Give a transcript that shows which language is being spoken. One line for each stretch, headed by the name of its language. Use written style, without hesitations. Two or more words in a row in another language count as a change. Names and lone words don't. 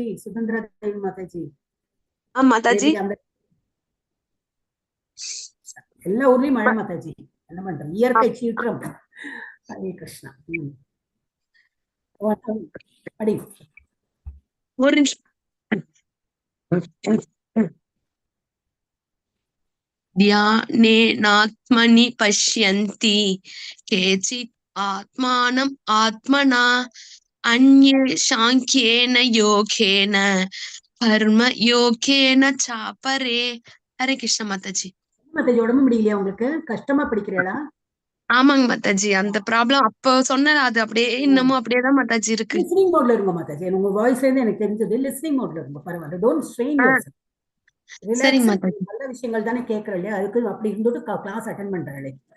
Tamil: சுதந்திரா தேவி மாதாஜி. மாதாஜி எல்லா ஊர்லயும் மழை மாதாஜி. என்ன பண்றோம்? இயற்கை சீற்றம். ஹரே கிருஷ்ணா. அடி
Sanskrit: ஒரு ध्यानेनात्मनि पश्यन्ति केचित् आत्मानं आत्मना अन्ये सांख्येन योगेन कर्म योगेन चापरे.
Hindi: हरे कृष्ण माताजी.
Tamil: மாதாஜி உடம்பு முடியலையா உங்களுக்கு? கஷ்டமா படிக்கிறீங்களா? ஆமாங்க மாதாஜி, அந்த ப்ராப்ளம் அப்ப சொன்னது அது அப்படியே இன்னமும் அப்படியேதான் மாதாஜி இருக்கு.
English: listening mode
Tamil: இருங்க மாதாஜி. உங்க வாய்ஸ்ல இருந்து எனக்கு தெரிஞ்சது
English: listening mode
Tamil: இருங்க. பரவாயில்ல,
English: don't strain yourself.
Tamil: சரி மாதாஜி. நல்ல விஷயங்கள் தானே கேட்கறேன் இல்லையா? அதுக்கு அப்படி இருந்துட்டு
English: class attend
Tamil: பண்றேன்.